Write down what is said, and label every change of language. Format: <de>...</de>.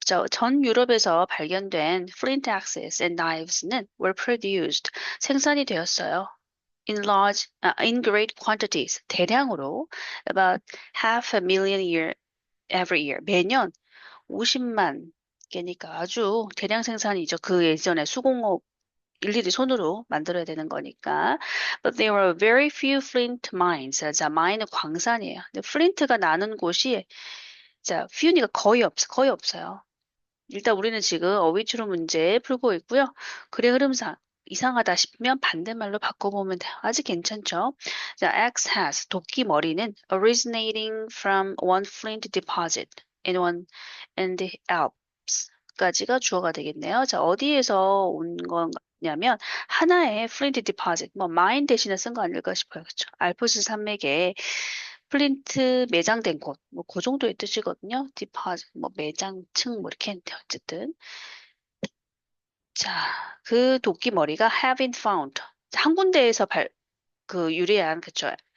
<ko>자, 전 유럽에서 발견된</ko> <en>flint axes and knives는 were produced.</en> <ko>생산이 되었어요.</ko> <en>In great quantities.</en> <ko>대량으로.</ko> <en>About half a million every year.</en> <ko>매년 50만 개니까 아주 대량 생산이죠. 그 예전에 수공업 일일이 손으로 만들어야 되는 거니까.</ko> <en>But there were very few flint mines.</en> <ko>자, 마인은 광산이에요. 근데 플린트가 나는 곳이 자, few니까 거의 없어요. 일단 우리는 지금 어휘추론 문제 풀고 있고요. 글의 흐름상 이상하다 싶으면 반대말로 바꿔보면 돼요. 아직 괜찮죠?</ko> <en>자, X has</en> <ko>도끼 머리는</ko> <en>originating from one flint deposit in the Alps</en> <ko>까지가 주어가 되겠네요. 자, 어디에서 온 거냐면 하나의 flint deposit, 뭐 mine 대신에 쓴 거 아닐까 싶어요. 그렇죠? 알프스 산맥에 플린트 매장된 곳, 뭐 그 정도의 뜻이거든요. 디파짓, 뭐 매장층 뭐 이렇게 했는데 어쨌든 자, 그 도끼 머리가</ko> <en>have been found</en> <ko>한 군데에서 그 유래한 그쵸?</ko>